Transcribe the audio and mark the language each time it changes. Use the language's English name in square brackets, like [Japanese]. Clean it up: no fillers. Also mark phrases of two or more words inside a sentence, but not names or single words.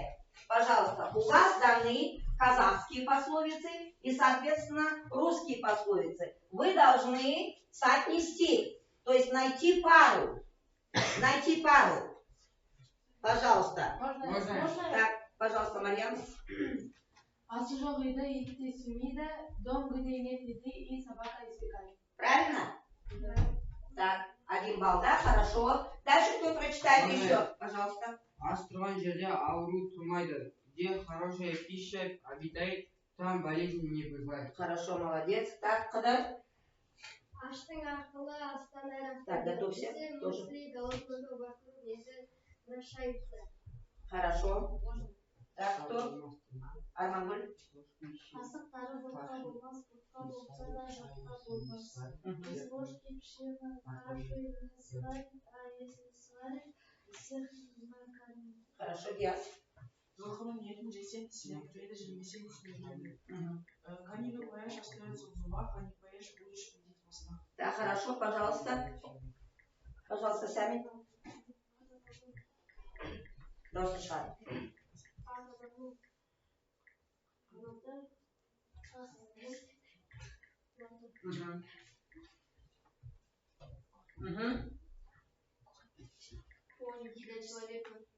[Russian] Пожалуйста, у вас даны казахские пословицы и, соответственно, русские пословицы. Вы должны соотнести, то есть найти пару. Найти пару. Пожалуйста. Можно? Так, пожалуйста, Марьям. [Kazakh] Асы жоқ үйді итті сүймейді, [Russian] дом где нет еды и собака избегает. Правильно? Так, 1 балл, да? Хорошо. Дальше кто прочитает еще? Пожалуйста. [Kazakh] Ас тұрған жерде ауру тұрмайды. [Russian] Где хорошая пища обитает, там болезнь не бывает. Хорошо, молодец. Так, Қыдыр. [Kazakh] Аштың ақылы астан әрі. [Russian] Так, готовься. Тоже. Голодного вокруг нельзя расшириться. Хорошо. Так, кто? Армангуль. [Kazakh] Асықтары ботқа болмас, ботқа болса да жатқа болмас. [Russian] Из ложки пшена кашу не сварит, а если сварит, всех накормит. Хорошо, Диас. [Kazakh] Жылқының етін жесең тісіне кіреді, жемесең үстіне кіреді. [Russian] Конину поешь, остается в зубах, а не поешь, будешь ходить во снах. Да, хорошо, пожалуйста. Пожалуйста, сами. Должны шарить. Конь для человека.